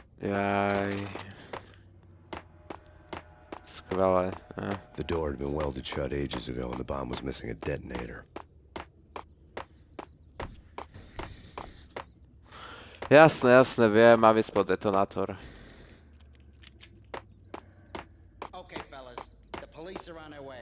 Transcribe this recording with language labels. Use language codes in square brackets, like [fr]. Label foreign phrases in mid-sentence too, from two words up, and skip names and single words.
[sk] Jaj. Skvelé. [en] The door had been welded shut ages ago and the bomb was missing a detonator. [sk] Jasné, jasné, viem, mám ísť po detonátor. [en] Okay, fellas, the police are on their way.